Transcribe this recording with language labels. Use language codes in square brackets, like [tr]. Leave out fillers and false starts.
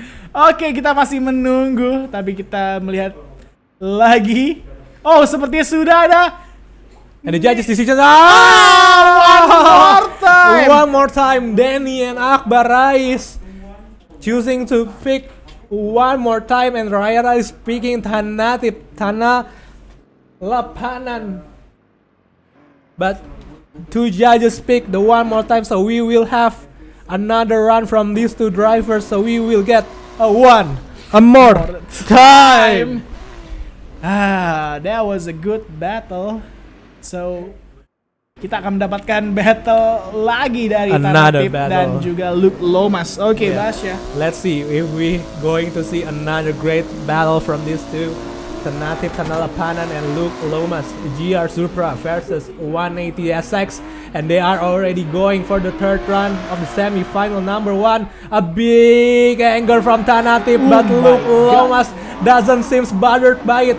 [id] Oke, kita masih menunggu, tapi kita melihat lagi. Oh, sepertinya sudah ada. [en] And the judges decision. One more time. One more time. Danny and Akbar Rais choosing to pick one more time, and Rayara is picking Tanatip, Tana Lapanan. But two judges pick the one more time, so we will have another run from these two drivers, so we will get a more time. That was a good battle. [id] So kita akan mendapatkan battle lagi dari [en] Another [id] Tanatip [en] battle. [id] dan juga Luke Lomas. Oke, [en] Yeah. Basya. Let's see if we going to see another great battle from these two. Tanatip Tanalapanan and Luke Lomas, GR Supra versus 180 SX, and they are already going for the third run of the semi-final. Number one, a big anger from Tanatip, but Luke Lomas doesn't seem bothered by it.